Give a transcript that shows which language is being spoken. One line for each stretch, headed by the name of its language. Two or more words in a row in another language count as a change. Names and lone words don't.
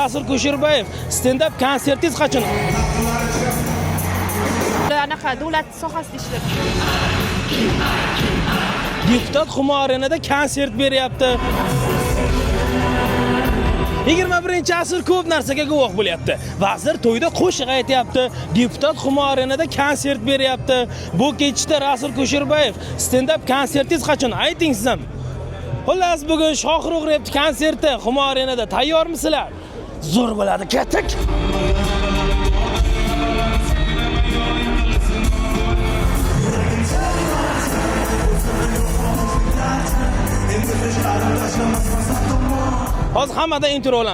Uzbek: Rasul Kusherbayev stand-up konsertingiz qachon? Anaqa davlat sohasida ishlayapti. Deputat Humo Arenada konsert beryapti. 21-asr ko'p narsaga guvoh bo'lyapti. Vazir to'yda qo'shiq aytyapti. Deputat Humo Arenada konsert beryapti. Bu kechda Rasul Kusherbayev stand-up konsertingiz qachon? Ayting siz ham. Xullas bugun Shohrux Rep konserti Humo Arenada. Tayyormisizlar? Zo'r bo'ladi, ketdik. Hozir hammadan intro olamiz.